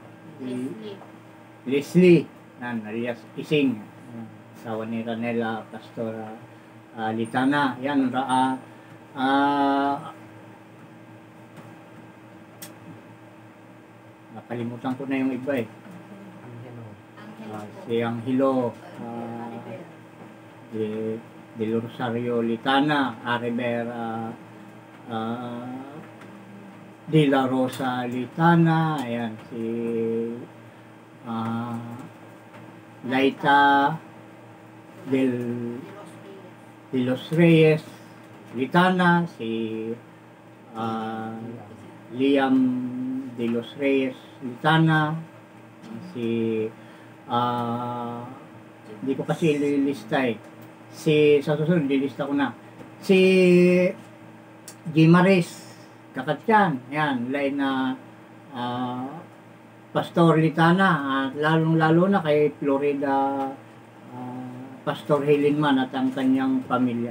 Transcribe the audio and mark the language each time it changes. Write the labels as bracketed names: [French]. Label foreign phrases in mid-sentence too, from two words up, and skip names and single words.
[Filipino] Leslie alias Ising, asawa ni Ranela Pastor Litana. Yan, nakalimutan ko na yung iba eh. Si Angelo, de Rosario Litana, Ariber De La Rosa Litana, ayan, si Laita de los Reyes Litana, si Liam de los Reyes Litana, si hindi ko kasi ililista eh. Sa susunod, lilista ko na. Si Gimares Kakatyan, yan, lain na Pastor Litana, at lalong-lalo na kay Florida Pastor Helenman at ang kanyang pamilya.